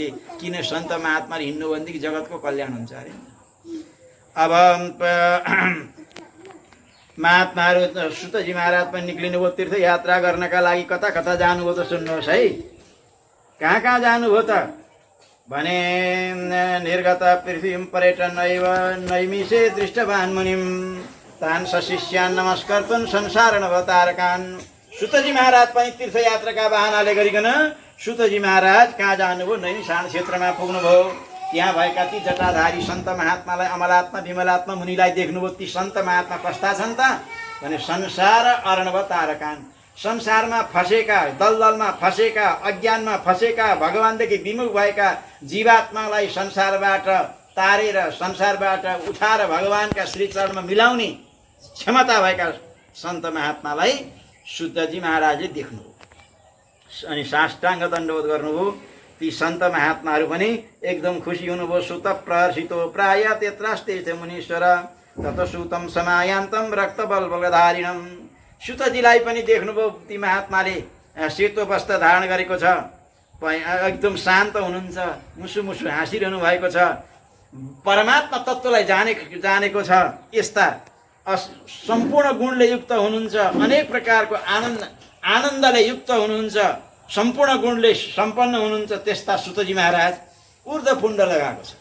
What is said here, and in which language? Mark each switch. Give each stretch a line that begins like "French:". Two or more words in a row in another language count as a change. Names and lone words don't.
Nepali: किन सन्त महात्माले हिँड्नु भनेदेखि जगतको कल्याण हुन्छ अरे। अब महात्माहरू, सुतजी महाराज पनि निक्लिनुभयो तीर्थयात्रा गर्नका लागि। कता कता जानुभयो त सुन्नुहोस् है। कहाँ कहाँ जानुभयो त भने,
Sanskrit: निर्गत पृथ्वीं पर्यटन नैमिषे दृष्टवान् मुनिं, तान् सशिष्यान् नमस्कर्तुं संसार नवतारकान्।
Nepali: सुतजी महाराज पनि तीर्थयात्राका बहानाले गरिकन सुतजी महाराज कहाँ जानुभयो? नैमिषारण्य क्षेत्रमा पुग्नुभयो। त्यहाँ भएका ती जटाधारी सन्त महात्मालाई, अमलात्मा विमलात्मा मुनिलाई देख्नुभयो। ती सन्त महात्मा कस्ता छन् त भने,
Sanskrit: संसार अर्णव तारकान्,
Nepali: संसारमा फसेका, दलदलमा फसेका, अज्ञानमा फसेका, भगवानदेखि विमुख भएका जीवात्मालाई संसारबाट तारेर, संसारबाट उठाएर भगवानका श्रीचरणमा मिलाउने क्षमता भएका सन्त महात्मालाई सुतजी महाराजले देख्नुभयो। अनि साष्टाङ्ग दण्डवत गर्नुभयो। ती सन्त महात्माहरू पनि एकदम खुसी हुनुभयो।
Sanskrit: सुत प्रहर्षितो प्राय त्यत्रास्ते मुनीश्वर तत सुतम समायान्तम रक्त बलबलधारिणम।
Nepali: सुतजीलाई पनि देख्नुभयो ती महात्माले, सेतो वस्त्र धारण गरेको छ, एकदम शान्त हुनुहुन्छ, मुसु मुसु हाँसिरहनु भएको छ, परमात्मा तत्त्वलाई जानेको छ। यस्ता सम्पूर्ण गुणले युक्त हुनुहुन्छ, अनेक प्रकारको आनन्दले युक्त हुनुहुन्छ, सम्पूर्ण गुणले सम्पन्न हुनुहुन्छ, त्यस्ता सुतजी महाराज ऊर्ध्वपुण्ड लगाएको छ।